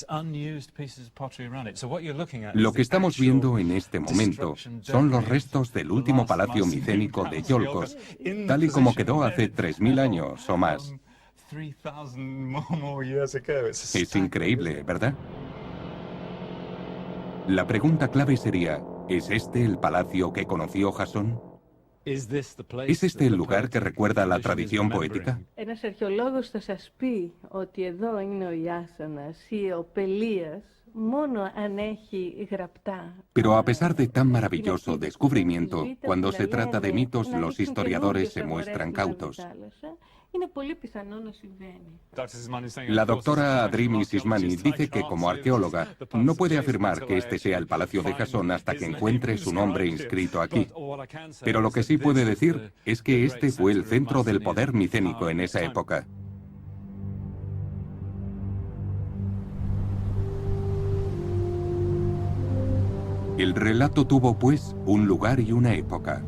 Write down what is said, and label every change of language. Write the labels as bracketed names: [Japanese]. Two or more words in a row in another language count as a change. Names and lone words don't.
[Spanish] Lo que estamos viendo en este momento son los restos del último palacio micénico de Iolcos, tal y como quedó hace 3000 años o más. Es increíble, ¿verdad? La pregunta clave sería, ¿Es este el palacio que conoció Jasón? ¿Es este el lugar que recuerda la tradición poética? [Greek] Ένας αρχαιολόγος θα σας πει ότι εδώ είναι ο Ιάσονας ή ο Πελίας μόνο αν έχει γραπτά. [Spanish] Pero a pesar de tan maravilloso descubrimiento, cuando se trata de mitos, los historiadores se muestran cautos. [Greek] Είναι πολύ πιθανό να συμβαίνει. [Spanish] La doctora Adrimi Sismani dice que como arqueóloga no puede afirmar que este sea el palacio de Jasón hasta que encuentre su nombre inscrito aquí. Pero lo que sí puede decir es que este fue el centro del poder micénico en esa época. El relato tuvo, pues, un lugar y una época.